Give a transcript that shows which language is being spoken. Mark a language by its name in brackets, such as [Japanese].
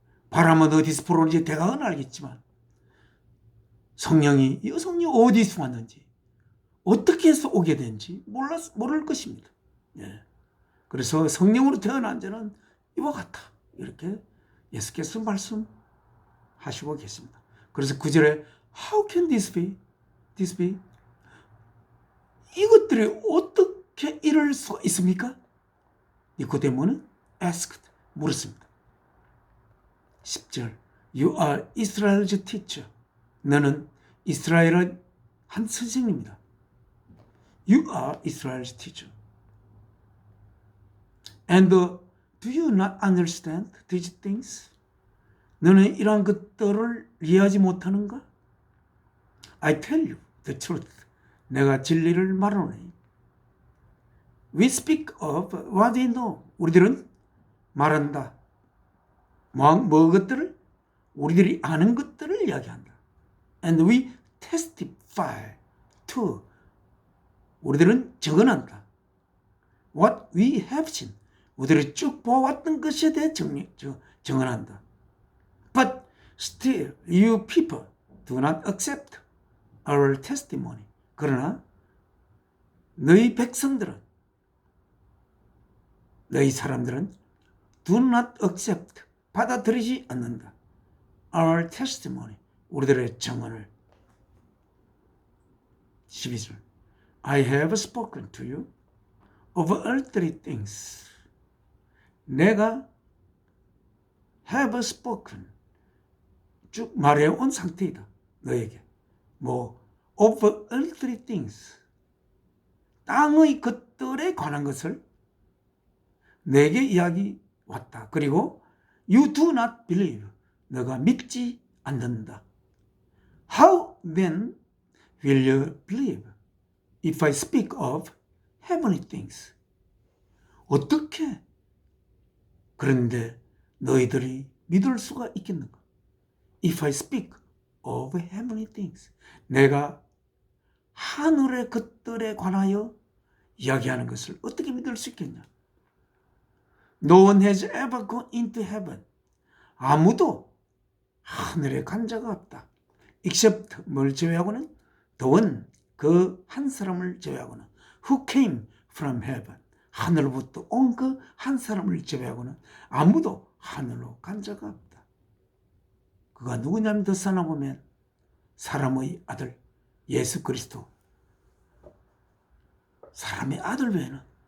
[Korean] 바람은 어디서 불어오는지 대강은 알겠지만 성령이 어디서 왔는지 어떻게 해서 오게 된지 모를 것입니다. 예. 그래서 성령으로 태어난 자는 이와 같다. 이렇게 예수께서 말씀하시고 계십니다. 그래서 9절에 [English] How can this be? This be? [Korean] 이것들이 어떻게 이럴 수 있습니까? 니고데모는 [English] asked, [Korean] 물었습니다. 10절 [English] You are Israel's teacher. [Korean] 너는 이스라엘의 한 선생님이다. [English] You are Israel's teacher. And do you not understand these things? [Korean] 너는 이러한 것들을 이해하지 못하는가? [English] I tell you the truth. [Korean] 내가 진리를 말하노니. [English] We speak of what we know. [Korean] 우리들은 말한다. 뭐 것들을? 우리들이 아는 것들을 이야기한다. [English] And we testify to. [Korean] 우리들은 증언한다. [English] What we have seen. [Korean] 우리들이 쭉 보아왔던 것에 대해 증언한다. [English] But still you people do not accept our testimony. [Korean] 그러나 너희 백성들은 너희 사람들은 [English] do not accept [Korean] 받아들이지 않는다. [English] Our testimony [Korean] 우리들의 증언을. 12절 [English] I have spoken to you of earthly things. [Korean] 내가 [English] have spoken [Korean] 쭉 말해온 상태이다. 너에게 [English] of earthly things [Korean] 땅의 것들에 관한 것을 내게 이야기 왔다. 그리고 [English] you do not believe [Korean] 너가 믿지 않는다. [English] How then will you believe if I speak of heavenly things? [Korean] 어떻게 그런데 너희들이 믿을 수가 있겠는가? [English] If I speak of heavenly things. [Korean] 내가 하늘의 것들에 관하여 이야기하는 것을 어떻게 믿을 수 있겠냐? [English] No one has ever gone into heaven. [Korean] 아무도 하늘에 간 자가 없다. [English] Except [Korean] 뭘 제외하고는 [English] the one [Korean] 그 한 사람을 제외하고는 [English] who came from heaven. [Korean] 하늘로부터 온 그 한 사람을 제외하고는 아무도 하늘로 간 자가 없다. 그가 누구냐면 더 써나보면 사람의 아들 예수 그리스도. 사람의 아들 외에는